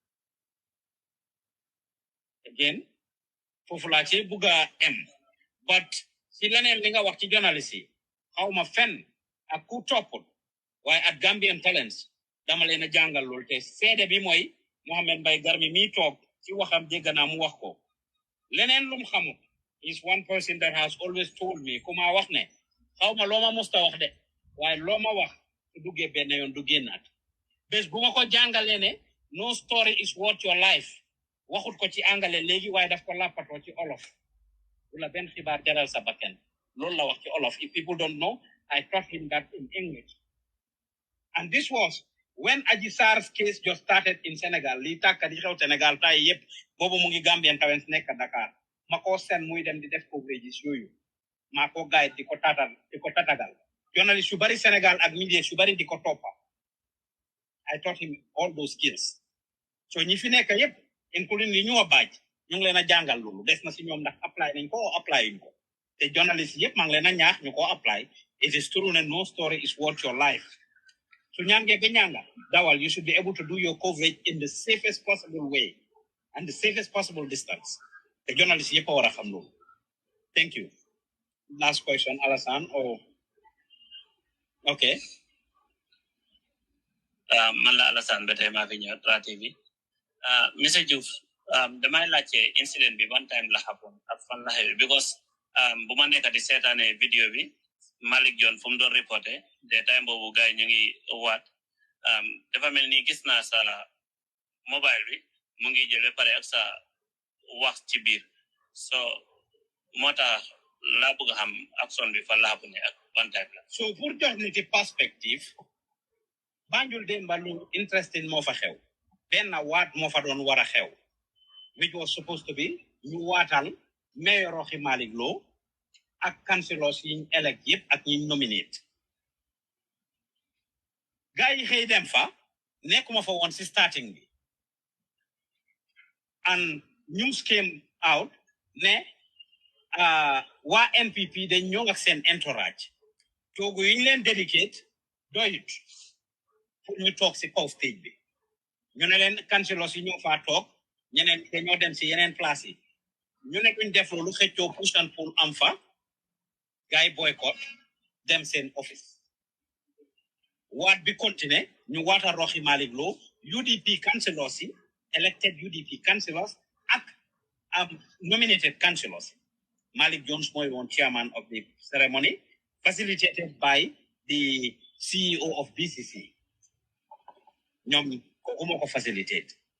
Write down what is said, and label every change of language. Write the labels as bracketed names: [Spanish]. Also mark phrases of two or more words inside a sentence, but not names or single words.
[Wolof] again foofu laa ci bugg a but si leneen li nga wax ci journaliste yi xawma fenn ak ku toppul waaye at Gambian Talents dama leen a jàngal loolu te seede bi mooy Mohamed Mbye Garmi mi toog ci waxam dégg naa mu wax ko leneen lum xamul [English] is one person that has always told me [Wolof] ku ma wax ne xawma loo ma musta wax de waaye loo ma wax su duggee benn yoon du génnaat bés bu ma ko jàngalee ne [English] no story is worth your life [Wolof] waxut ko ci angale léegi waaye daf ko làppatoo ci olof du la benn xibaar jaral sa bakken loolu la wax ci olof [English] if people don't know I taught him that in English and this was when Adji Sarr's case just started in Senegal [Wolof] li tàkka di xew Senegal tay yépp boobu mu ngi Gambian Talents nekk Dakar ma ko sen muy dem di def coverage yooyu maa ko guide di ko tatagal journalist yu bari Senegal ak media yu bari di ko toppa [English] I taught him all those skills so [Wolof] ñi fi nekk yépp including li ñu wa baaj ñu ngi leen a jàngal loolu des na si ñoom ndax apply nañ ko apply yuñ ko te journalist yépp maa ngi leen a ñaax ñu ko [English] apply it is true that no story is worth your life so [Wolof] ñaange be ñanga dawal [English] you should be able to do your coverage in the safest possible way and the safest possible distance the journalist [Wolof] yépp a war a xam loolu [English] thank you last question Alassane or okay [Wolof] man la Alassane ba tey maa fi ñëw Tra TV Mr. Joof damay laajte incident bi [English] one time [Wolof] la happen ak fan la xew because bu ma nekk di seetaane vidéo bi Malik John fu mu doon reporté de time boobu gars yi ñu ngi waat dafa mel ni gis naa sa mobile bi mu ngi jël ba pare ak sa wax ci biir so moo tax laa bëgg a xam action bi fan la happen ak [English] one time [Wolof] la so pour jox nit ci perspective Banjul démba lu interesting moo fa xew benn waat moo fa doon war a xew [English] which was supposed to be [Wolof] ñu waatal mayor Rohey Malick Lowe ak councillors yiñ elect yëpp ak ñiñ nominate gars yi xëy dem fa nekkuma fa woon si starting bi [English] and news came out [Wolof] ne waa NPP dañ ñëw ak seen entourage toogu yiñ leen dedicate doyut pour ñu toog si kaw stage bi ñu ne leen councillors yi ñoo faa toog ñeneen dañoo dem si yeneen place yi ñu ne duñ def loolu xëccoo [English] push and pull [Wolof] am fa gars yi boycott dem seen office waat bi continué ñu waata Rohey Malick Lowe UDP councillors yi [English] elected UDP councillors [Wolof] ak [English] nominated councillors [Wolof] Malik Jones mooy woon [English] chairman of the ceremony facilitated by the CEO of BCC [Wolof] ñoom kooku moo ko facilitate